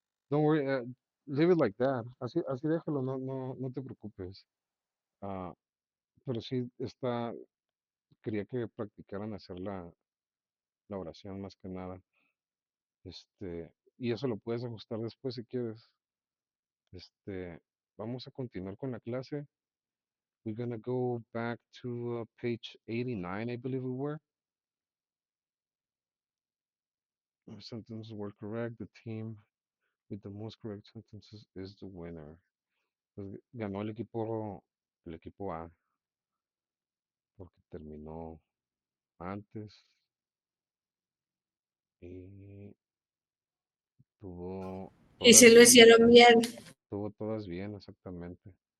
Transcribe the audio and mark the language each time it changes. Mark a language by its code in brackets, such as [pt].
[en] Don't worry. Leave it like that. [es] Así déjalo. No te preocupes. Ah, pero sí está. Quería que practicaran hacer la oración más que nada. Y eso lo puedes ajustar después si quieres. Vamos a continuar con la clase. [en] We're gonna go back to page 89, I believe we were. Our sentences were correct. The team with the most correct sentences is the winner. [es] Pues ganó el equipo A, porque terminó antes y tuvo Y todas si lo bien. hicieron bien. Tuvo todas bien, exactamente.